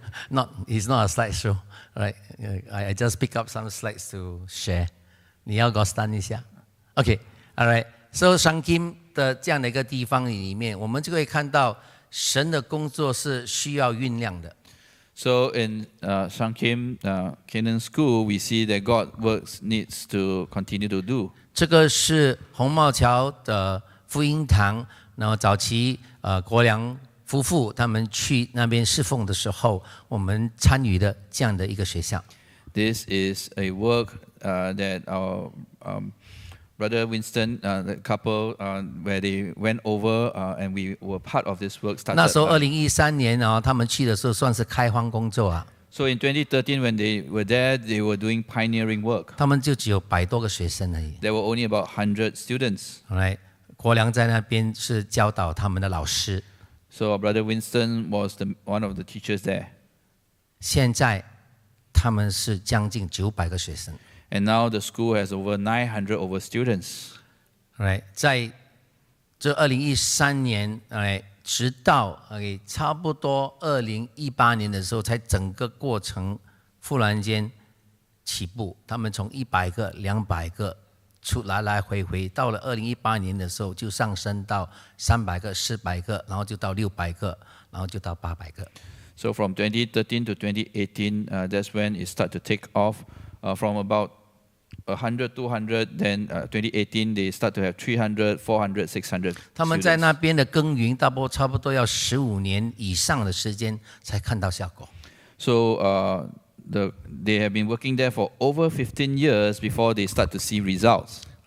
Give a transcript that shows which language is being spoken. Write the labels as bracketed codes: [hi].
[en] It's not a slideshow, right? I just pick up some slides to share. [zh] 你要给我 stand 一下。 [en] OK, all right. [zh] So Seng 的这样的一个地方里面，我们就可以看到神的工作是需要酝酿的。 [en] So in Seng Canaan School, we see that God works needs to continue to do. [zh] 这个是红帽桥的福音堂，然后早期国良夫妇他们去那边侍奉的时候，我们参与的这样的一个学校。 [en] This is a work that our brother Winston, the couple, where they went over and we were part of this work. [zh] 那时候 [en] started. [zh] 2013年他们去的时候算是开荒工作啊。 [en] So in 2013, when they were there, they were doing pioneering work. [zh] 他们就只有100多个学生而已。 [en] There were only about 100 students. [zh] 国良在那边是教导他们的老师。 [en] So our brother Winston was one of the teachers there. [zh] 现在他们是将近900个学生。 [en] And now the school has over 900 over students. [zh] 在这2013年，直到差不多2018年的时候，才整个过程忽然间起步。他们从100个、200个出来回，到了2018年的时候就上升到300个、400个，然后就到600个，然后就到800个。 [en] So from 2013 to 2018, that's when it started to take off. From about 100, 200, then 2018 they start to have 300, 400, 600. [zh] 他们在那边的耕耘，差不多要15年以上的时间才看到效果。 [en] So they have been working there for over 15 years before they start to see results.